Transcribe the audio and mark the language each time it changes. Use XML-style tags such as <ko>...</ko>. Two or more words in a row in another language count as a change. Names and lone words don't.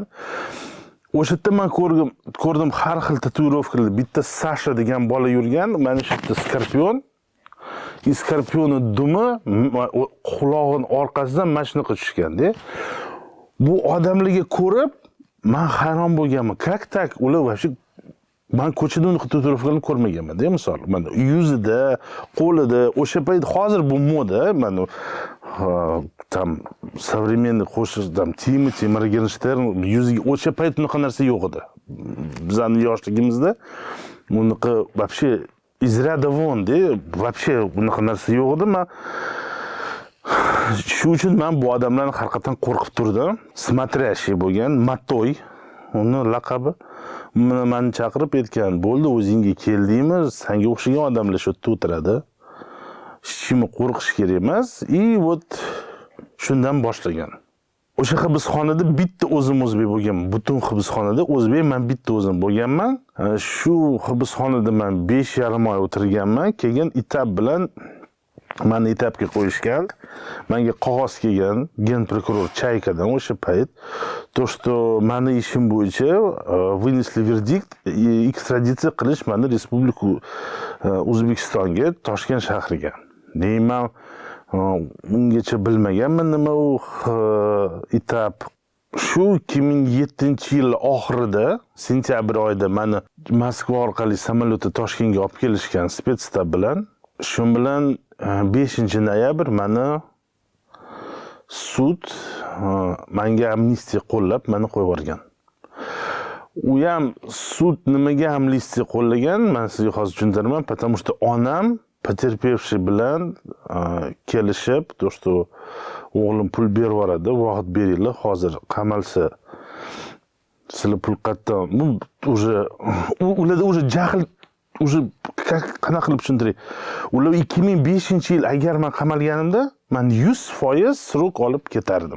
<uz>O'sha yerda men ko'rdim har xil tatuirovkalar. Bitta Sasha degan bola yurgan, mana shu yerda skorpion. Skorpionning dumi qulog'ining orqasidan mana shunaqa tushgan-da. Bu odamlarga ko'rib, men hayron bo'lganman.</uz> <ru>Как так?</ru> <uz>Ular вообще men ko'chada unaqa tatuirovkalarni ko'rmaganman-da, misol. Mana yuzida, qo'lida, o'sha payt hozir bu moda, mana</uz> <ru>tam современный</ru> <uz>qo'shiq, tam Timothy Morgenstern yuziga o'sha payt unaqa narsa yo'q edi. Bizning yoshligimizda unaqa</uz> <ru>вообще из ряда вон-</ru> <uz>da, вообще unaqa narsa yo'q edi. Men shu uchun men bu odamlarni haqiqatan qo'rqib turdim. Смотрящий bo'lgan, Matoy, uni laqabi. Meni chaqirib aytgan, "Bo'ldi, o'zingga keldingmi? Senga o'xshagan odamlar shu yerda o'tiradi. Hech kimni qo'rqish kerak emas." Вот shundan boshlagan. O'sha hibsxonada bitta o'zim o'zbek bo'lganman. Butun hibsxonada o'zbek men bitta o'zim bo'lganman. Shu hibsxonada men 5,5 oy o'tirganman. Keyin etap bilan meni etapga qo'yishgan. Menga qog'oz kelgan gen prokuror Chaykadan o'sha payt,</uz> <ru>то что</ru> <uz>meni ishim bo'yicha вынесли verdikt, ekstraditsiya qilish meni Respublika O'zbekistonga, Toshkent shahriga. Deyman, ungacha bilmaganman nima u etap. Shu 2007-yil oxirida, sentyabr oyida meni Moskva orqali samolyotda Toshkentga olib kelishgan spetstab bilan. Shu bilan 5-noyabr meni sud menga amnistiya qo'llab meni qo'yib yuborgan. U ham sud nimaga amnistiya qo'llagan, men sizga hozir tushuntiraman,</uz> <ru>потому что</ru> <uz>onam потерпевший bilan kelishib,</uz> <ru>то что</ru> <uz>o'g'lim pul berib yuboradi, vaqt beringlar, hozir qamalsa sizlar pul qayerdan. Bu ularda уже jahl, уже qanaqa qilib tushuntiray. Ular 2005-yil agar men qamalganimda, men 100% srok olib ketardim.</uz>